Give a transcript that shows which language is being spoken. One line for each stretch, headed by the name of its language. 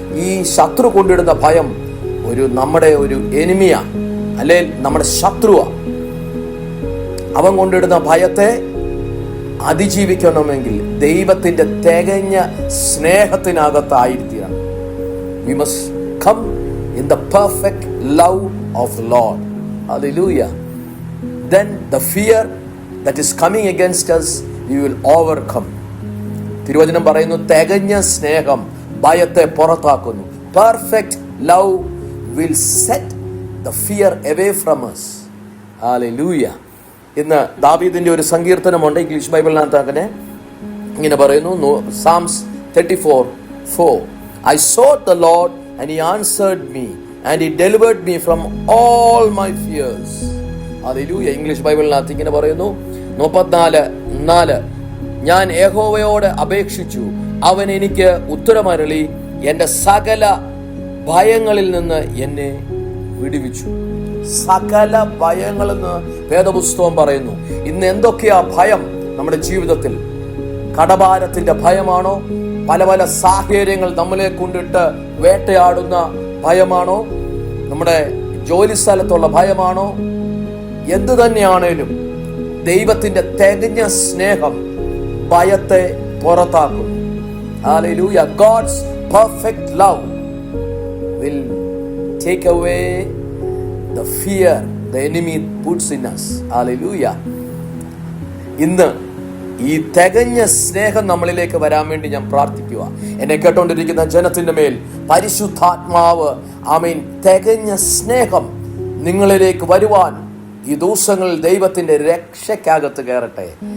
Malayalam: ഈ ശത്രു കൊണ്ടിടുന്ന ഭയം നമ്മുടെ ഒരു എനിമിയാണ്, അല്ലെ നമ്മുടെ ശത്രുവാണ്. അവൻ കൊണ്ടിടുന്ന ഭയത്തെ അതിജീവിക്കണമെങ്കിൽ ദൈവത്തിന്റെ തികഞ്ഞ സ്നേഹത്തിനകത്തായിരിക്കണം.
English: We must come in the perfect love of the Lord. Hallelujah. Then the fear that is coming against us, we will overcome.
Malayalam: തിരുവചനം പറയുന്നു, തികഞ്ഞ സ്നേഹം ഭയത്തെ പുറത്താക്കുന്നു.
English: Perfect love will set the fear away from us. Hallelujah.
Malayalam: ഇന്ന് ദാവീദിന്റെ ഒരു സങ്കീർത്തനമുണ്ട്, English ബൈബിളിനകത്ത് അങ്ങനെ ഇങ്ങനെ പറയുന്നു.
English: Psalms 34:4. I sought the Lord and he answered me and he delivered me from all my fears. Hallelujah.
Malayalam: English ബൈബിളിനകത്ത് ഇങ്ങനെ പറയുന്നു, 34:4. ഞാൻ യഹോവയോട് അപേക്ഷിച്ചു, അവൻ എനിക്ക് ഉത്തരമരുളി, എൻ്റെ സകല ഭയങ്ങളിൽ നിന്ന് എന്നെ വിടുവിച്ചു. സകല ഭയങ്ങളിൽ നിന്ന് വേദപുസ്തകം പറയുന്നു. ഇന്ന് എന്തൊക്കെയാ ഭയം നമ്മുടെ ജീവിതത്തിൽ? കടഭാരത്തിന്റെ ഭയമാണോ? പല പല സാഹചര്യങ്ങൾ നമ്മളെ കൊണ്ടിട്ട് വേട്ടയാടുന്ന ഭയമാണോ? നമ്മുടെ ജോലി സ്ഥലത്തുള്ള ഭയമാണോ? എന്തു തന്നെയാണേലും ദൈവത്തിന്റെ തികഞ്ഞ സ്നേഹം ഭയത്തെ പുറത്താക്കും.
English: Hallelujah. God's perfect love will take away the fear the enemy puts in us. Hallelujah.
Malayalam: ഇന്ന് ഈ തികഞ്ഞ സ്നേഹം നമ്മളിലേക്ക് വരാൻ വേണ്ടി ഞാൻ പ്രാർത്ഥിക്കുക. എന്നെ കേട്ടോണ്ടിരിക്കുന്ന ജനത്തിന്റെ മേൽ പരിശുദ്ധാത്മാവ് ആമേൻ തികഞ്ഞ സ്നേഹം നിങ്ങളിലേക്ക് വരുവാൻ ഈ ദിവസങ്ങളിൽ ദൈവത്തിന്റെ രക്ഷയ്ക്കകത്ത് കയറട്ടെ.